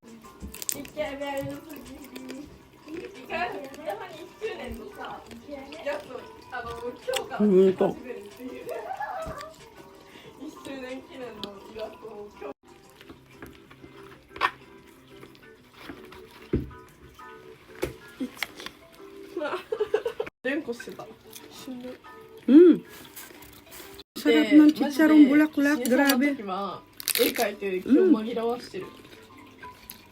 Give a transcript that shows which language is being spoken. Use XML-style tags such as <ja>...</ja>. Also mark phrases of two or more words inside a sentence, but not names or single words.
<ja>イケメンすぎ。1周年のさ、やつを、今日から始めるっていう。1周年記念のイラストを今日。連呼してた。</ja> <tl>しんどい。Sarap ng chicharong bulaklak, grabe.</tl> <ja>絵描いて今日紛らわしてる。</ja>